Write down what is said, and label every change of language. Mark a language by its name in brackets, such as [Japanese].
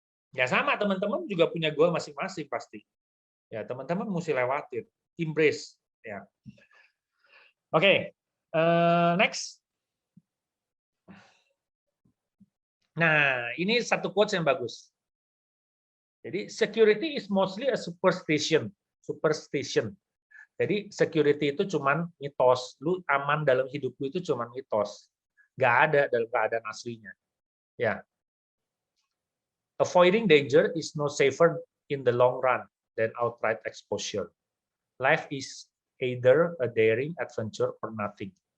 [Indonesian] Ya sama, teman-teman juga punya goal masing-masing pasti. Ya, teman-teman mesti lewatin, embrace. Ya. Oke, next. Nah, ini satu quotes yang bagus. [English] Jadi, security is mostly a superstition. [Indonesian] Superstition. Jadi, security itu cuman mitos. Lu aman dalam hidup lu itu cuman mitos. Nggak ada dalam keadaan aslinya. Ya. [English] Avoiding danger is no safer in the long run than outright exposure. Life is either a daring adventure or nothing.